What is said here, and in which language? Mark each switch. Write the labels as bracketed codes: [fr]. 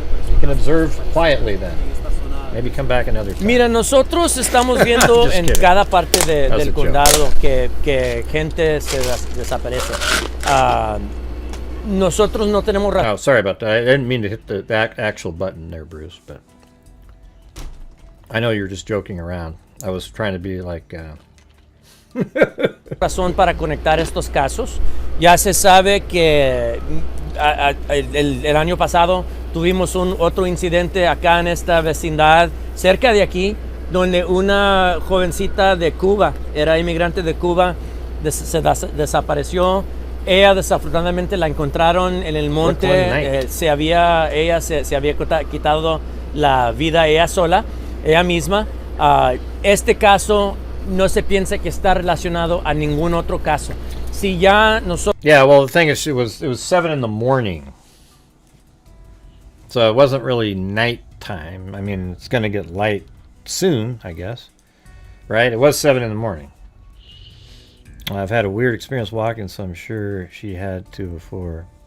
[en] You can observe quietly then. Maybe come back another time. [es] Mira, nosotros estamos viendo en cada parte del condado que gente se desaparece. Nosotros no tenemos [en] Oh, sorry about that. I didn't mean to hit the actual button there, Bruce, but I know you're just joking around. I was trying to be like... [es] razón para conectar estos casos. Ya se sabe que el año pasado tuvimos otro incidente acá en esta vecindad, cerca de aquí, donde una jovencita de Cuba, era inmigrante de Cuba, se desapareció. Ella desafortunadamente la encontraron en el monte. Ella se había quitado la vida ella sola, ella misma. Este caso no se piensa que está relacionado a ningún otro caso. Si ya nosotros... [en] Yeah, well, the thing is, it was 7 in the morning. So it wasn't really nighttime. I mean, it's going to get light soon, I guess. Right? It was 7 in the morning. I've had a weird experience walking, so I'm sure she had to before.